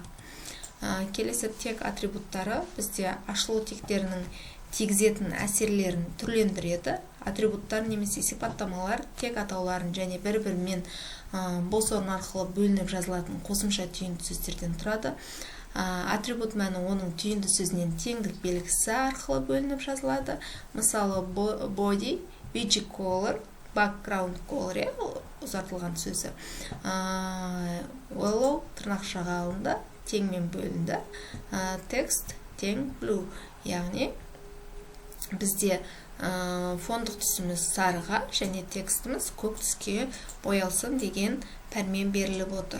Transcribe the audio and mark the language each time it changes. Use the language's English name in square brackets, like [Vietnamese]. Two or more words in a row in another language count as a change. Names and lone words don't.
[Kazakh] Келесі тег атрибуттары бізде ашылу тегтерінің тигізетін әсерлерін түрлендіреді. Атрибуттар немесе сипаттамалар тег атауларын және бір-бірімен бос орын арқылы бөлініп жазылатын қосымша түйінді сөздерден тұрады. Атрибут мәні оның түйінді сөзінен теңдік белгісі арқылы бөлініп жазылады. Мысалы, [English] body, bg color, background color, [Kazakh] ұзартылған сөзі. Yellow тырнақшаға алынды, теңмен бөлінді. Text тең blue, яғни бізде фондық түсіміз сарыға және текстіміз көк түске боялсын деген пәрмен беріліп отыр.